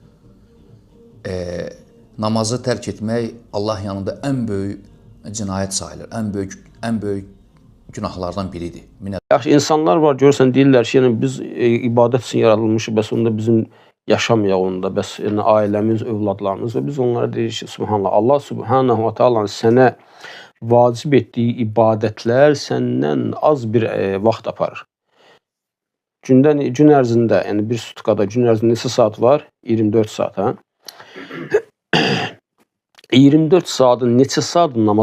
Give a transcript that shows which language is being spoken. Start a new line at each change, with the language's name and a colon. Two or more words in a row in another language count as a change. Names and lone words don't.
Azerbaijani: Namazı tərk etmək Allah yanında ən böyük cinayət sayılır, ən böyük günahlardan biridir. Yaxşı, insanlar var, görürsən, deyirlər ki, yəni biz ibadət üçün yaradılmışıq, bəs onda bizim yaşamayaq onda, bəs yəni, ailəmiz, övladlarımız və biz onlara deyirik ki, subhanallah,
Arabic: الله سبحانه وتعالى
Azerbaijani: sənə vacib etdiyi ibadətlər səndən az bir vaxt aparır. Gün ərzində, yəni bir sutkada gün ərzində neçə saat var? 24 saat, hə? 24 saatın neçə saat namaz?